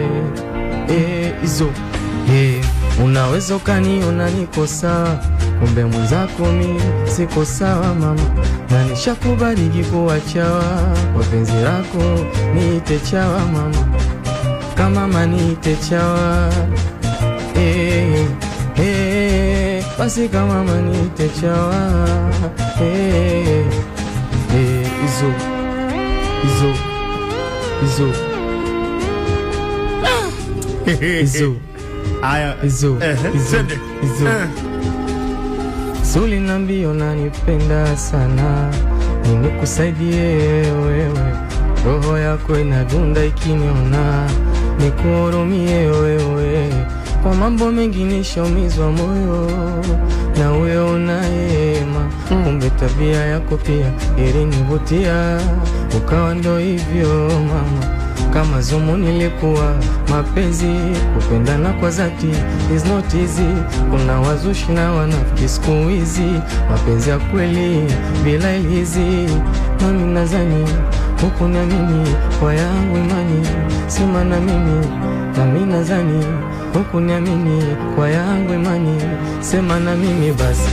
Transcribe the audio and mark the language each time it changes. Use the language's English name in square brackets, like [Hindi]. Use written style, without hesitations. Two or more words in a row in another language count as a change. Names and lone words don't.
[Swahili] Izo unaweza ukaniona niko sawa, kumbe mwenzako mi siko sawa mama. Na nishakubariki kuwachawa, kwa penzi lako niite chawa mama. Kama mama niite chawa. Basi kama mama niite chawa. Izo Izo Izo Izo Aya, Izo Izo Suli nambio nanipenda sana, nikusaidie wewe. Roho yako inadunda ikiniona, nikuhurumie wewe. Kwa mambo mengi nishaumizwa moyo, na wewe unayema. Kumbe tabia yako pia ilinivutia, ukawa ndo hivyo mama. Kama zumu nilikuwa mapenzi, kupendana kwa dhati [English] is not easy. [Swahili] Kuna wazushi na wanafiki siku hizi, mapenzi ya kweli bila ilizi. Nami nadhani huku na mimi kwa yangu imani, sema na mimi nami nadhani huku niamini kwa yangu imani, sema na mimi basi.